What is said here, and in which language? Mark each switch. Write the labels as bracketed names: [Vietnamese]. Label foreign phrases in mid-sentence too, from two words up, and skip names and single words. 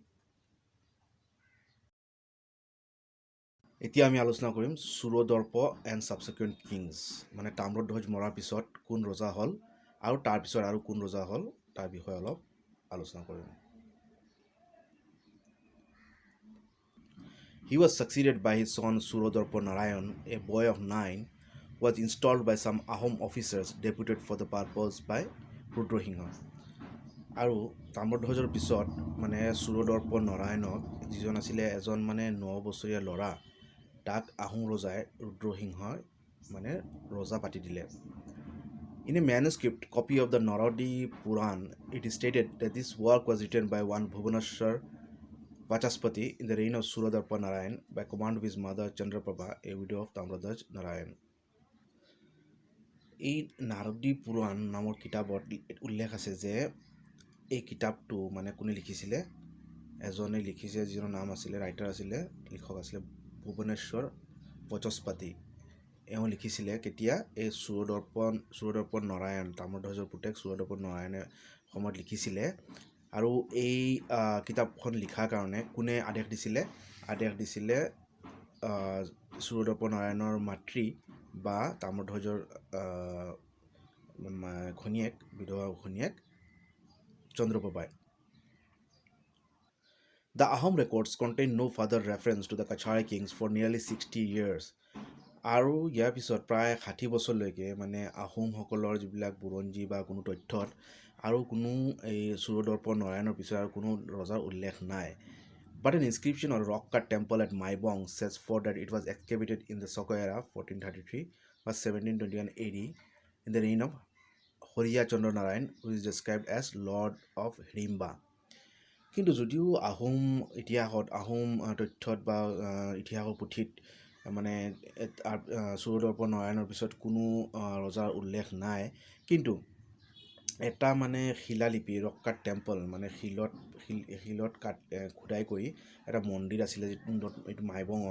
[Assamese] এতিয়া আমি আলোচনা কৰিম [English] Surodorpa and subsequent kings [Assamese] মানে তাম্ৰধ্বজ মৰাৰ পিছত কোন ৰজা হ'ল আৰু তাৰ পিছত আৰু কোন ৰজা হ'ল তাৰ বিষয়ে অলপ আলোচনা কৰিম [English] He was succeeded by his son Surodorpa Narayan, a boy of 9, who was installed by some Ahom officers deputed for the purpose by Rudrohingha. [Assamese] আৰু তাম্ৰধ্বজৰ পিছত মানে সুৰদৰ্প নাৰায়ণক যিজন আছিলে এজন মানে 9 বছৰীয়া ল'ৰা তাক আহোম ৰজাই ৰুদ্ৰসিংহই মানে ৰজা পাতি দিলে [English] In a manuscript copy of the Naradi Puran, it is stated that this work was written by one Bhubaneswar Vachaspati in the reign of Surodarpa Narayan by command of his mother Chandraprabha, a widow of Tamradhaj Narayan. [Assamese] এই নাৰদী পুৰাণ নামৰ কিতাপত উল্লেখ আছে যে এই কিতাপটো মানে কোনে লিখিছিলে এজনে লিখিছে যিজনৰ নাম আছিলে ৰাইটাৰ আছিলে লিখক আছিলে ভুৱনেশ্বৰ বচস্পতি এওঁ লিখিছিলে কেতিয়া এই সুৰদৰ্প নাৰায়ণ তাম্ৰধ্বজৰ পুতেক সুৰদৰ্প নাৰায়ণে সময়ত লিখিছিলে আৰু এই কিতাপখন লিখাৰ কাৰণে কোনে আদেশ দিছিলে সুৰদৰ্প নাৰায়ণৰ মাতৃ বা তাম্ৰধ্বজৰ ঘনীয়েক বিধৱা ঘনীয়েক চন্দ্ৰপ্ৰভাই [English] The Ahom records contain no further reference to the Kachari kings for nearly 60 years. [Assamese] আৰু ইয়াৰ পিছত প্ৰায় 60 বছৰলৈকে মানে আহোমসকলৰ যিবিলাক বুৰঞ্জী বা কোনো তথ্যত আৰু কোনো এই সুৰদৰ্প নাৰায়ণৰ পিছত আৰু কোনো ৰজাৰ উল্লেখ নাই [English] But an inscription on a rock-cut temple at Maibong says for that it was excavated in the Soko era 1433 or 1721 AD in the reign of Horiya Chandra Narayan, who is described as Lord of Hirimba. [Assamese] কিন্তু যদিও আহোম ইতিহাসত আহোম তথ্যত বা ইতিহাসৰ পুথিত মানে সুৰদৰ্প নাৰায়ণৰ পিছত কোনো ৰজাৰ উল্লেখ নাই কিন্তু এটা মানে শিলালিপি [English] rock-cut temple [Assamese] মানে শিলত খোদাই কৰি এটা মন্দিৰ আছিলে এইটো মাইবঙত